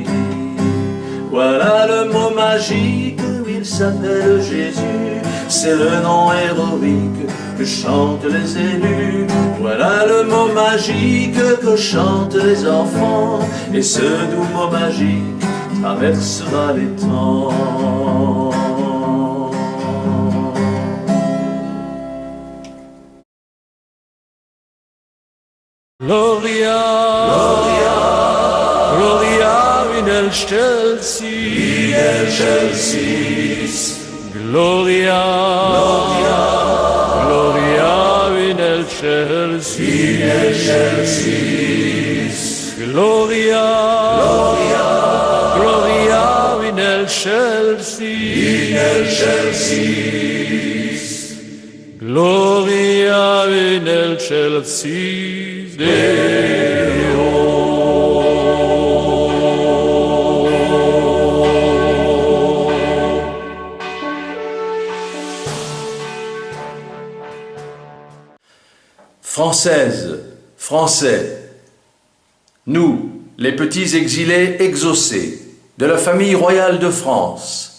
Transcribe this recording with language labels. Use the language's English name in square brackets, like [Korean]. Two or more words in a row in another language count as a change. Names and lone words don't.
[French] Voilà le mot magique, il s'appelle Jésus, c'est le nom héroïque que chantent les élus. Voilà le mot magique que chantent les enfants, et ce doux mot magique traversera les temps. [Latin] Gloria, Gloria, Gloria in excelsis, Gloria, Gloria, Gloria in excelsis, Gloria, Gloria, Gloria in excelsis, Gloria in excelsis Deo. [French] Françaises, Français, nous, les petits exilés exaucés de la famille royale de France,